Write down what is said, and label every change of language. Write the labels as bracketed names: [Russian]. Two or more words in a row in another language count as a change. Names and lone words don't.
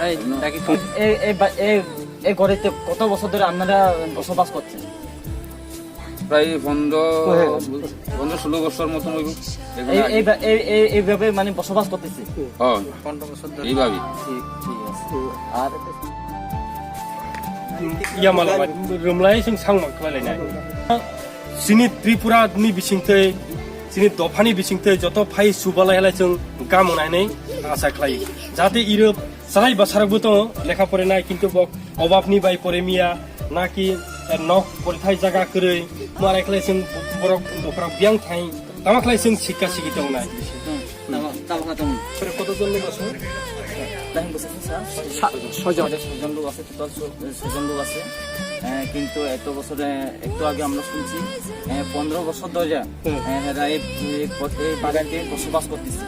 [Bangla] এই গড়েতে কত বছর ধরে আপনারা বসবাস করছেন? প্রায় 15-16 বছর মতন এইভাবে মানে বসবাস করতেছি এইভাবে। আর [Kok Borok] রুমলাই जों सांमां खालायनाय जोंनि त्रिपुरानि बिसिंथै जोंनि दफानि बिसिंथै जत फाइ सुबालायलाय जों गामनानै आसा खालायो जाहाथे इरो साराय बासाराबो दङ लेखा फरायनाय किन्तु अभाबनि बाय फरायमिया नाकि नक परिथाय जागा करै मारायखलाय जों बरक दफरा बियां थाइ तामाखलाय जों शिक्षा सिखित दंनाय [Bangla] কতজন লোক আছে? 6জন লোক আছে, টোটাল 6জন লোক আছে। কিন্তু এত বছরে একটু আগে আমরা শুনছি 15 বছর ধরে এই বাগানকে বসবাস করতেছে।